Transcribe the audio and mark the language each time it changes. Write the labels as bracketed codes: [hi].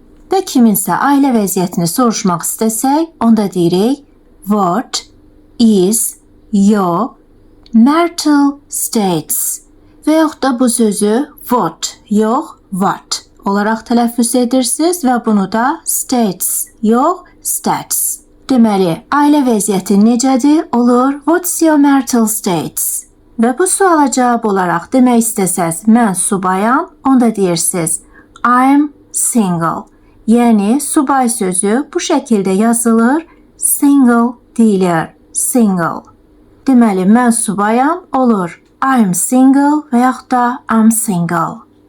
[az] Və kiminsə ailə vəziyyətini soruşmaq istəsək, onda deyirik [en] what is your marital status? [az] Və yaxud da bu sözü what yox, what olaraq tələffüz edirsiniz və bunu da status yox, stats. Deməli, ailə vəziyyəti necədir? [en] Olur what's your marital status? [az] Və bu suala cavab olaraq demək istəsəz, mən subayam, onda deyirsiniz [en] I'm single. [az] Yəni, subay sözü bu şəkildə yazılır, single deyilir, single. Deməli, mən subayam, olur [en] I'm single [az] və yaxud da I'm single.